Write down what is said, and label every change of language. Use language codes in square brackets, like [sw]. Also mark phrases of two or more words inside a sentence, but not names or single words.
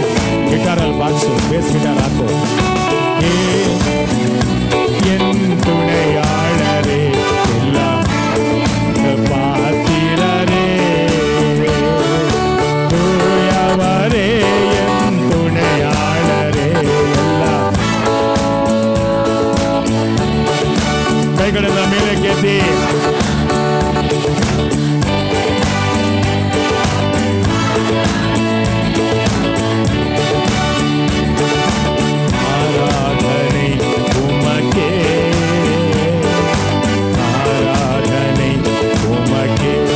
[kn] ಗಿಟಾರಲ್ಲಿ ಬಾರಿಸು, [en] bass guitar [kn] ಹಾಕು. [ta] என் துணையாளரே, எல்லாம் பாத்திரரே, தூயவரே, என் துணையாளரே, எல்லாம். [kn] ಕೈಗಳೆಲ್ಲ ಮೇಲೆ ಕೆತ್ತಿ. [ta] ஆராதனை உமக்கே, ஆராதனை உமக்கே.